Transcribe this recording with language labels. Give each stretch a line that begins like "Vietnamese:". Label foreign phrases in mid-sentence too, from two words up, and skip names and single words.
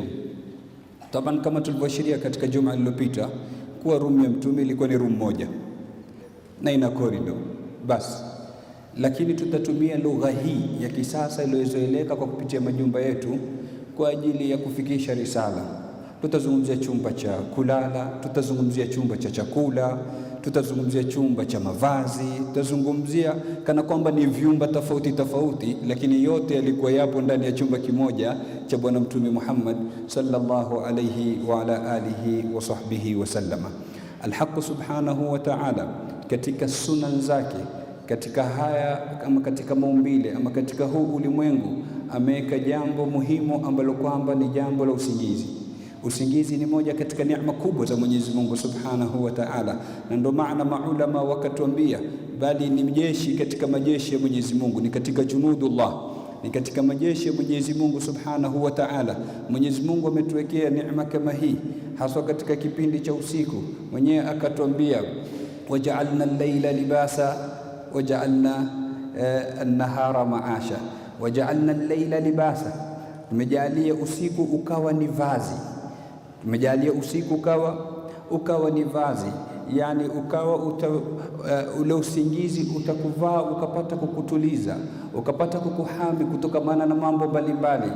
Swahili: Taban, kama tulivyoashiria katika Jumaa lililopita kuwa room ya Mtume ilikuwa ni room moja na ina corridor basi, lakini tutatumia lugha hii ya kisasa iliyozoeleka kwa kupitia majumba yetu kwa ajili ya kufikisha risala. Tutazungumzia chumba cha kulala, tutazungumzia chumba cha chakula, tutazungumzia chumba cha mavazi, tutazungumzia kana kwamba ni vyumba tofauti tofauti, lakini yote yalikuwa yapo ndani ya chumba kimoja cha Bwana Mtume Muhammad
Arabic: صلى الله عليه وعلى آله وصحبه وسلم. الحق سبحانه وتعالى
Swahili: katika sunan zake, katika haya ama katika maumbile ama katika huu ulimwengu ameweka jambo muhimu ambalo kwamba ni jambo la usingizi. Usingizi ni moja katika neema kubwa za Mwenyezi Mungu
Arabic: سبحانه وتعالى,
Swahili: na ndio maana maulama wakatuambia bali ni jeshi katika majeshi ya Mwenyezi Mungu, ni katika junudullah, ni katika majeshi ya Mwenyezi Mungu
Arabic: سبحانه وتعالى.
Swahili: Mwenyezi Mungu ametuwekea neema kama hii hasa katika kipindi cha usiku. Mwenyewe akatuambia
Arabic: وجعلنا الليل لباسا وجعلنا النهار معاشا. وجعلنا الليل لباسا,
Swahili: tumejalia usiku ukawa ni vazi. Tumejalia usiku ukawa ni vazi, yani ukawa ule usingizi utakuvaa ukapata kukutuliza, ukapata kukuhami kutokamana na mambo mbalimbali.